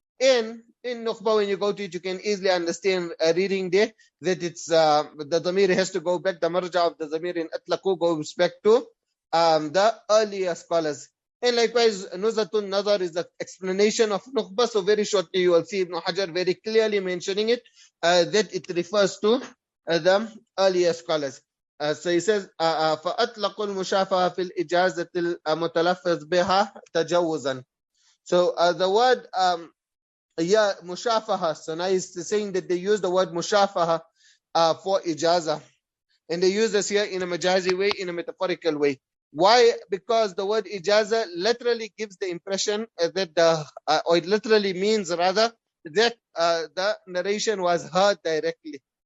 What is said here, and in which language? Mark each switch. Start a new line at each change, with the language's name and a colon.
English: In Nukhba, when you go to it, you can easily understand reading there that it's the Dhamir has to go back. The marja of the Dhamir in Atlaqu goes back to the earlier scholars. And likewise, Nuzhatun Nadar is the explanation of Nukhba. So very shortly, you will see Ibn Hajar very clearly mentioning it, that it refers to the earlier scholars. So he says,
Arabic: فَأَطْلَقُ الْمُشَافَهَ فِي الْإِجَازَةِ الْمُتَلَفِّظ بِهَا تَجَوُّزًا.
English: So the word mushafaha. So now he's saying that they use the word mushafaha for ijazah. And they use this here in a majazi way, in a metaphorical way. Why? Because the word ijazah literally gives the impression that or it literally means rather, that the narration was heard directly.